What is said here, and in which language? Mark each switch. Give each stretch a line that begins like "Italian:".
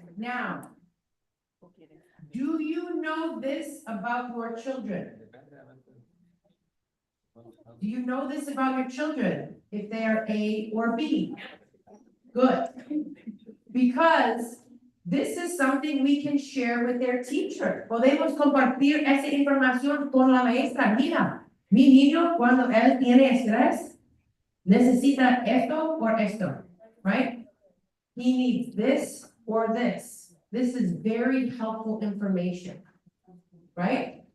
English: Now, do you know this about your children? Do you know this about your children? If they are A or B? Good. Because this is something we can share with their teacher.
Spanish: Podemos compartir esa información con la maestra. Mira, mi niño cuando él tiene estrés, necesita esto or esto, right?
English: He needs this or this. This is very helpful information. right?